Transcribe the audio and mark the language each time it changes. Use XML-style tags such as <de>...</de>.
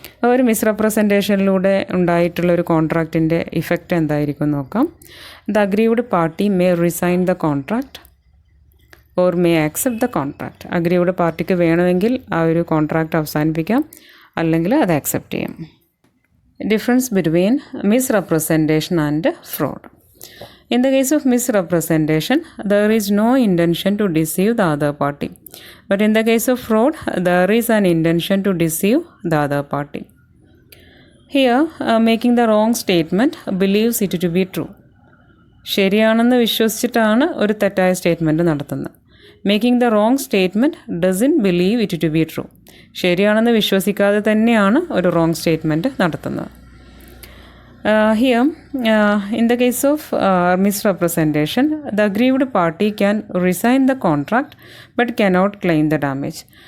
<ml>ഒരു മിസ്റെപ്രസെൻറ്റേഷനിലൂടെ ഉണ്ടായിട്ടുള്ളൊരു കോൺട്രാക്റ്റിൻ്റെ ഇഫക്റ്റ് എന്തായിരിക്കും നോക്കാം.</ml> <en>The aggrieved party may resign the contract or may accept the contract.</en> <ml>Aggrieved പാർട്ടിക്ക് വേണമെങ്കിൽ ആ ഒരു കോൺട്രാക്റ്റ് അവസാനിപ്പിക്കാം, അല്ലെങ്കിൽ അത് ആക്സെപ്റ്റ് ചെയ്യാം.</ml> <en>Difference between misrepresentation and fraud. In the case of misrepresentation, there is no intention to deceive the other party. But in the case of fraud, there is an intention to deceive the other party. Here, making the wrong statement believes it to be true.</en> <ml>ശരിയാണെന്ന് വിശ്വസിച്ചിട്ടാണ് ഒരു തെറ്റായ statement നടത്തുന്നത്.</ml> <en>Making the wrong statement doesn't believe it to be true.</en> <ml>ശരിയാണെന്ന് വിശ്വസിക്കാതെ തന്നെയാണ് ഒരു wrong statement നടത്തുന്നത്.</ml> <en>Here, in the case of misrepresentation, the aggrieved party can resign the contract but cannot claim the damage.</en>